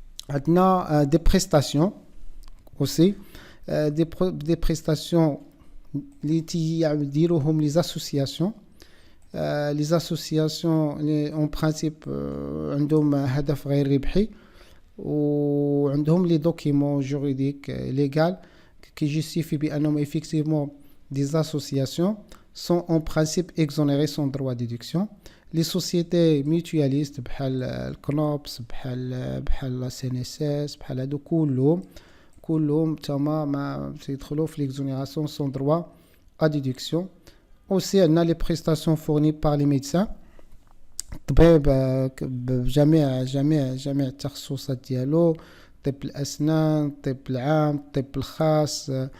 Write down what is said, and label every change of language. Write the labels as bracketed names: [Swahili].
[Arabic] عندنا [French] des prestations aussi des prestations [Arabic] اللي تيديروهم [French] les associations. les associations en principe [Arabic] عندهم هدف غير ربحي وعندهم [French] لي دوكيمون جوريديك ليغال qui justifient [Arabic] بأنهم [French] effectivement des associations sont en principe exonérées sans droit de déduction. Les sociétés mutualistes [Arabic] بحال الكنوبس بحال [French] لا CNSS [Arabic] بحال هادو كلهم تما ما تيدخلوا [French] في l'exonération sans droit à déduction. Aussi [Arabic] عندنا [French] les prestations fournies par les médecins [Arabic] الطبيب بجميع التخصصات ديالو طب الأسنان الطب العام الطب الخاص